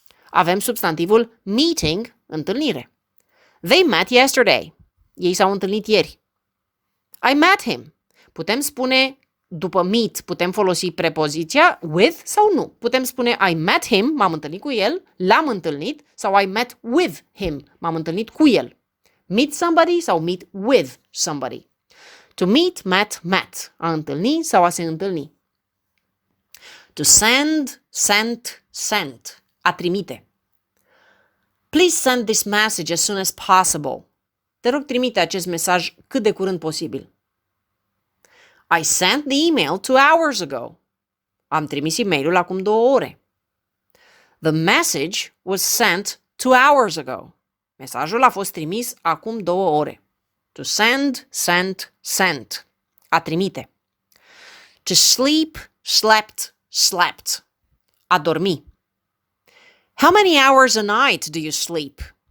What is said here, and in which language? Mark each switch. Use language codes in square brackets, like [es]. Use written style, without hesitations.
[ro] Avem substantivul meeting, întâlnire. [en] They met yesterday. [ro] Ei s-au întâlnit ieri. [en] I met him. [ro] Putem spune, după meet, putem folosi prepoziția with sau nu. Putem spune [en] I met him, [ro] m-am întâlnit cu el, l-am întâlnit, sau [en] I met with him, [ro] m-am întâlnit cu el. [en] Meet somebody sau meet with somebody. To meet, met, met. [ro] A întâlni sau a se întâlni. [en] To send, sent, sent. [ro] A trimite. [en] Please send this message as soon as possible. [ro] Te rog, trimite acest mesaj cât de curând posibil. [en] I sent the email 2 hours ago. [ro] Am trimis e-mailul acum 2 ore. [en] The message was sent 2 hours ago. [ro] Mesajul a fost trimis acum 2 ore. [en] To send, sent, sent. [ro] A trimite. [en] To sleep, slept, slept. [ro] A dormi. [en] How many hours a night do you sleep?